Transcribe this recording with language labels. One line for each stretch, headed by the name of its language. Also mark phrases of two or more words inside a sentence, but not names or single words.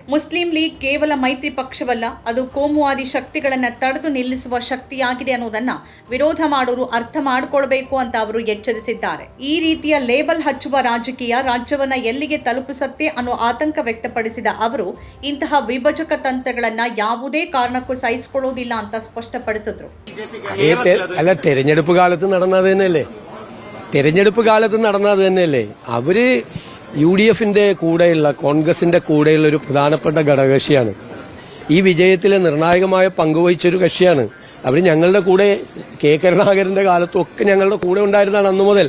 Kannada: ಮುಸ್ಲಿಂ ಲೀಗ್ ಕೇವಲ ಮೈತ್ರಿ ಪಕ್ಷವಲ್ಲ, ಅದು ಕೋಮುವಾದಿ ಶಕ್ತಿಗಳನ್ನ ತಡೆದು ನಿಲ್ಲಿಸುವ ಶಕ್ತಿಯಾಗಿದೆ ಅನ್ನೋದನ್ನ ವಿರೋಧ ಮಾಡೋರು ಅರ್ಥ ಮಾಡಿಕೊಳ್ಬೇಕು ಅಂತ ಅವರು ಎಚ್ಚರಿಸಿದ್ದಾರೆ. ಈ ರೀತಿಯ ಲೇಬಲ್ ಹಚ್ಚುವ ರಾಜಕೀಯ ರಾಜ್ಯವನ್ನ ಎಲ್ಲಿಗೆ ತಲುಪಿಸುತ್ತೆ ಅನ್ನೋ ಆತಂಕ ವ್ಯಕ್ತಪಡಿಸಿದ ಅವರು, ಇಂತಹ ವಿಭಜಕ ತಂತ್ರಗಳನ್ನ ಯಾವುದೇ ಕಾರಣಕ್ಕೂ ಸಹಿಸಿಕೊಳ್ಳುವುದಿಲ್ಲ ಅಂತ ಸ್ಪಷ್ಟಪಡಿಸಿದ್ರು.
Malayalam: തെരഞ്ഞെടുപ്പ് കാലത്ത് നടന്നത് തന്നെയല്ലേ. അവര് UDFന്റെ കൂടെയുള്ള കോൺഗ്രസിന്റെ കൂടെയുള്ള ഒരു പ്രധാനപ്പെട്ട ഘടകകക്ഷിയാണ്. ഈ വിജയത്തിൽ നിർണായകമായ പങ്കുവഹിച്ചൊരു കക്ഷിയാണ്. അവർ ഞങ്ങളുടെ കൂടെ കെ കരുണാകരന്റെ കാലത്തൊക്കെ ഞങ്ങളുടെ കൂടെ ഉണ്ടായിരുന്നതാണ് അന്നു മുതൽ.